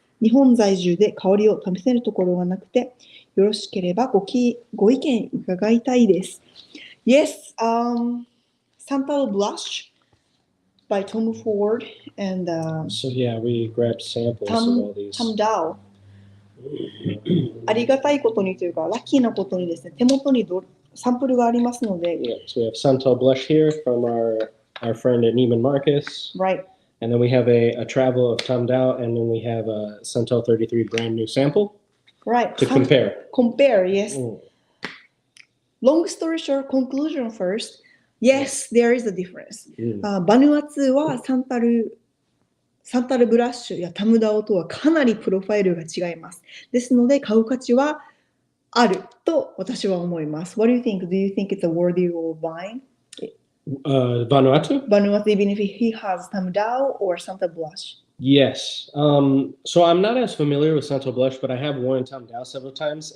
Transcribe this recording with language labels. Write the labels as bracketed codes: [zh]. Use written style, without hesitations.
[ja] 日本在住で香りを試せるところがなくて、よろしければご意見伺いたいです。 [en] Yes, Santal Blush by Tom Ford and So yeah, we grabbed samples of all these. Tom Dow. [ja] ありがたいことにというか、ラッキーなことにですね、手元にサンプルがありますので。 [en] Yeah, so we have Santal Blush here from our friend at Neiman Marcus. Right. And then we have a travel of Tom Dow, and then we have a Santal 33 brand new sample. Right. To compare. Compare, yes. Long story short, conclusion first. Yes, there is a difference. [ja] バヌアツはサンタルブラッシュやタムダオとはかなりプロファイルが違います。ですので、買う価値はあると私は思います。 [en] What do you think? Do you think it's a worthy of buying? Vanuatu? Vanuatu, even if he has Tam Dao or Santa Blush. Yes. So I'm not as familiar with Santal Blush, but I have worn Tam Dao several times.